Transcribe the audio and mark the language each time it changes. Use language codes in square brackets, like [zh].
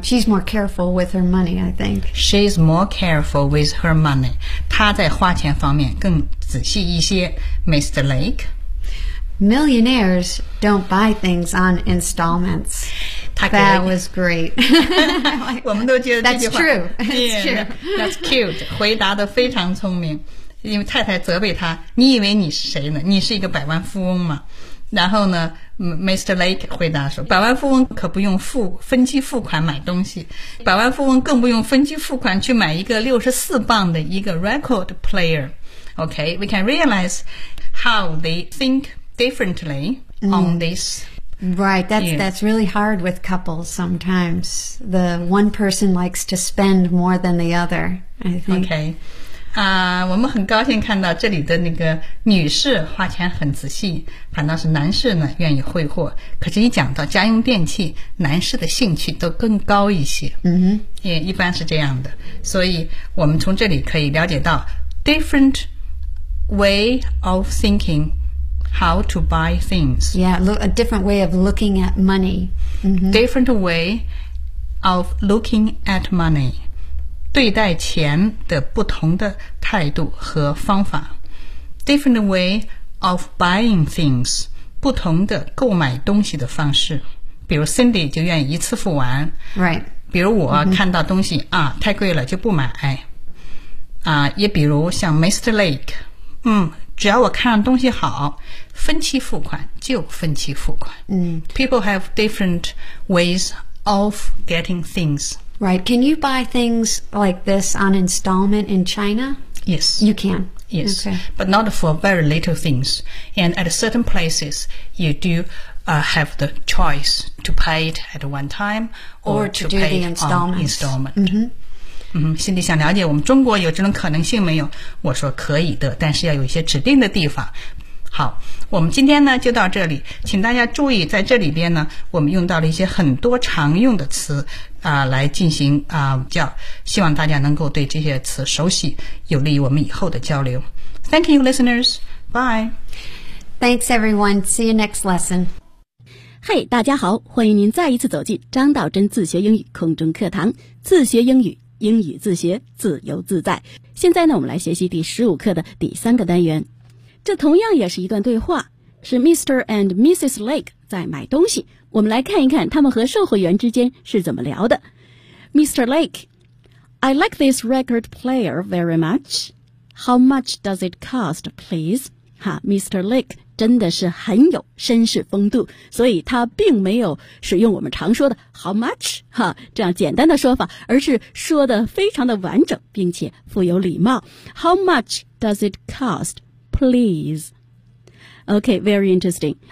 [en] She's more careful with her money, I think. She's more careful with her money. [zh] 她在花钱方面更仔细一些。 [en] Mr. Lake. Millionaires don't buy things on installments. That was great. [zh] 我们都觉得这句话 [en] That's true. Yeah, that's cute. [zh] 回答得非常聪明。因为太太责备他，你以为你是谁呢？你是一个百万富翁吗？然后呢 ，Mr. Lake 回答说，百万富翁可不用分期付款买东西，百万富翁更不用分期付款去买一个64磅的一个 record player. [en] Okay, we can realize how they think. Differently on this. Right, that's really hard with couples sometimes. The one person likes to spend more than the other, I think. Okay. [zh] 我们很高兴看到这里的那个女士花钱很仔细，反倒是男士呢愿意挥霍。可是一讲到家用电器，男士的兴趣都更高一些。 [en] Mm-hmm. [zh] 也一般是这样的。所以我们从这里可以了解到 [en] different way of thinking. How to buy things. Yeah, a different way of looking at money.、 Mm-hmm. Different way of looking at money. [zh] 对待钱的不同的态度和方法。 [en] Different way of buying things. [zh] 不同的购买东西的方式。比如 Cindy 就愿意一次付完。 [en] Right. [zh] 比如我看到东西、mm-hmm. 啊，太贵了就不买。啊，也比如像 Mr. Lake, 只要我看上东西好，分期付款就分期付款。嗯、 [en] People have different ways of getting things. Right. Can you buy things like this on installment in China? Yes. You can. Yes. Okay. But not for very little things. And at certain places, you do、have the choice to pay it at one time or to do pay the installments. On installment. Mm-hmm. [zh] 心里想了解我们中国有这种可能性没有，我说可以的，但是要有一些指定的地方。好，我们今天呢就到这里，请大家注意在这里边呢我们用到了一些很多常用的词啊、来进行啊、叫希望大家能够对这些词熟悉，有利于我们以后的交流。 [en] Thank you listeners, bye. Thanks everyone, see you next lesson. [zh] Hey, 大家好，欢迎您再一次走进张道真自学英语空中课堂，自学英语英语自学，自由自在。现在呢，我们来学习第15课的第三个单元。这同样也是一段对话，是 Mr. and Mrs. Lake 在买东西。我们来看一看他们和售货员之间是怎么聊的。 [en] Mr. Lake, I like this record player very much. How much does it cost, please? Mr. [zh] Lake 真的是很有绅士风度，所以他并没有使用我们常说的 [en] how much [zh] 哈这样简单的说法，而是说的非常的完整并且富有礼貌。 [en] How much does it cost, please? OK, very interesting.